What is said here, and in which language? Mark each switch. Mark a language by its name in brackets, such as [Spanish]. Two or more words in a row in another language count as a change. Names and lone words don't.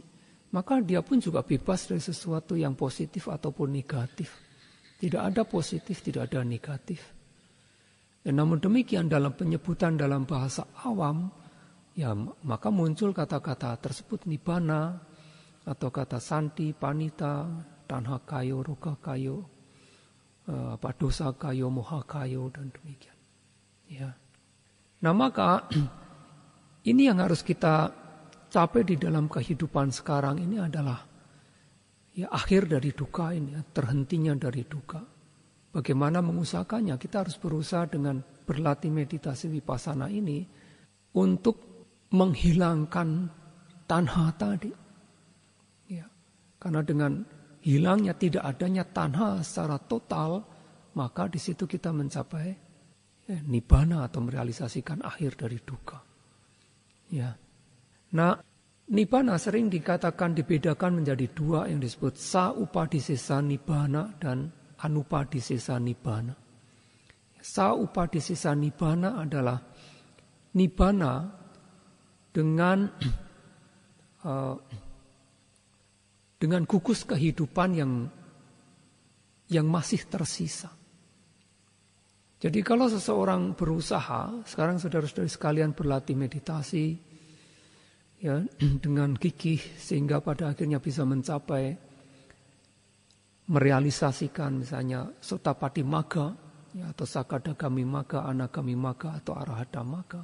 [Indonesian] Maka dia pun juga bebas dari sesuatu yang positif ataupun negatif. Tidak ada positif, tidak ada negatif. Ya, namun demikian dalam penyebutan dalam bahasa awam, ya maka muncul kata-kata tersebut nibbana, atau kata santi, [Pali] panita, tanha kayo, roga kayo, dosa kayo, moha kayo, [Indonesian] dan demikian. Ya. Nah maka ini yang harus kita capai di dalam kehidupan sekarang ini adalah ya akhir dari duka ini, terhentinya dari duka. Bagaimana mengusahakannya? Kita harus berusaha dengan berlatih meditasi vipassana ini untuk menghilangkan tanha tadi. Ya, karena dengan hilangnya tidak adanya tanha secara total, maka di situ kita mencapai nibbana atau merealisasikan akhir dari duka. Ya. Nah, nibbana sering dikatakan dibedakan menjadi dua yang disebut [Pali] sa-upadisesa nibbana [Indonesian] dan [Pali] anupadisesa nibbana. Sa-upadisesa nibbana [Indonesian] adalah nibbana dengan gugus kehidupan yang masih tersisa. Jadi kalau seseorang berusaha, sekarang saudara-saudara sekalian berlatih meditasi ya dengan gigih sehingga pada akhirnya bisa mencapai merealisasikan misalnya [Pali] Sotapati Magga [Indonesian] ya, atau [Pali] Sakadagami Magga, Anagami Magga [Indonesian] atau [Pali] Arahata Magga.